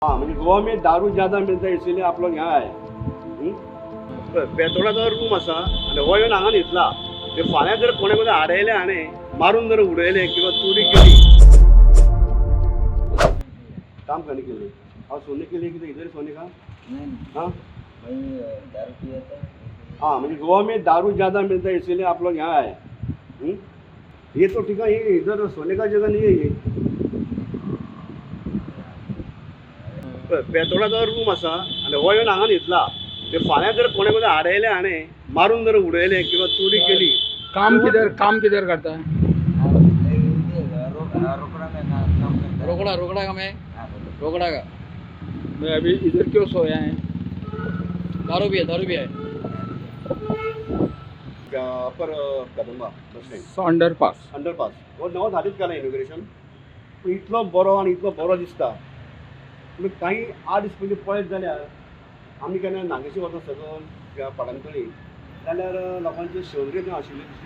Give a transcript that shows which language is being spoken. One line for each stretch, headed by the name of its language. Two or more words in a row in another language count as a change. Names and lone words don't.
Hindi: हाँ म्हणजे गोवा में दारू ज्यादा मिळता इसलिए आप लोग यहाँ आए
Konkani: बेतोडाचो रूम आसा आनी हो येवन हांगा न्हिदला ते फाल्यां जर कोणे कोणी आडयले हाणें मारून जर उडयले किंवा चोरी केली
Hindi: काम करने के लिए और सोने के लिए किधर इधर सोने का हाँ हाँ म्हणजे गोवा में दारू ज्यादा मिलता है इसलिए आप लोग यहाँ आए ये तो ठीक है, ये इधर सोने का जगह नहीं है ये
Konkani: बेतोडाचो रूम आसा आनी हो येवन हांगा न्हिदला ते फाल्यां जर कोणे कोणी आडयले हाणें मारून जर उडयले किंवा चोरी केली
Hindi: काम किधर करता है? रोकड़ा का मैं रोकड़ा का मैं अभी इधर क्यों सोया है? दारू भी है अपर कदंबा बस स्टँड अंडरपास
Konkani: हो नवो धाडीत केला इनॉग्रेशन इतलो बरो आनी इतलो बरो दिसता पूण काही 8 दीस पयलीं पळयत जाल्यार आमी केन्ना नागेशी वता सकयल किंवा पाडांतळी जाल्यार लोकांचे शेवरे थंय आशिल्ले दिश्टी